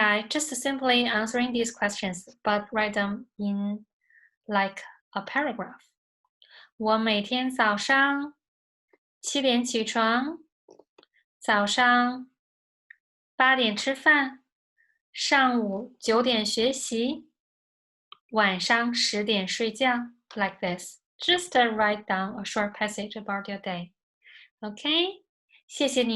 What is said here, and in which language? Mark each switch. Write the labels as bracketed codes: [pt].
[en] Just simply answering these questions, but write them in like a paragraph. [zh] 我每天早上7点起床，早上8点吃饭，上午9点学习，晚上10点睡觉。 [en] Like this. Just write down a short passage about your day. Okay? 谢谢你。